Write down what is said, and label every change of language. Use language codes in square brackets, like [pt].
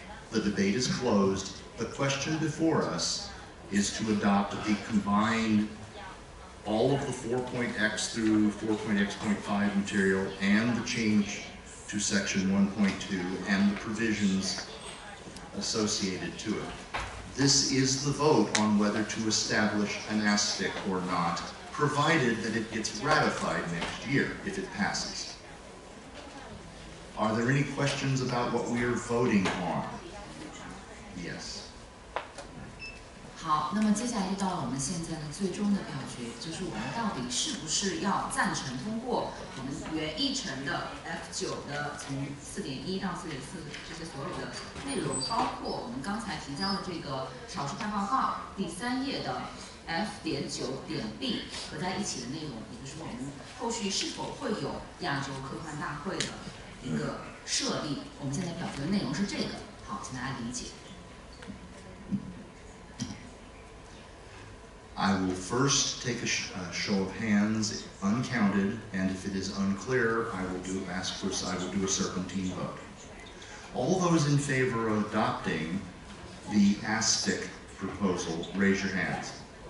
[en] The debate is closed. The question before us is to adopt the combined, all of the 4.x through 4.x.5 material and the change to section 1.2 and the provisions associated to it. This is the vote on whether to establish an ASFIC or not, provided that it gets ratified next year if it passes. Are there any questions about what we are voting on? Yes. [zh] 好，那么接下来就到了我们现在的最终的表决，就是我们到底是不是要赞成通过我们原议程的 F9的从4.1到4.4这些所有的内容，包括我们刚才提交的这个少数派报告第3页的 F.9.B 合在一起的内容，也就是我们后续是否会有亚洲科幻大会的一个设立。我们现在表决的内容是这个，好，请大家理解。 [en] I will first take a show of hands, uncounted, and if it is unclear, I will do a serpentine vote. All those in favor of adopting the ASFIC proposal, raise your hands.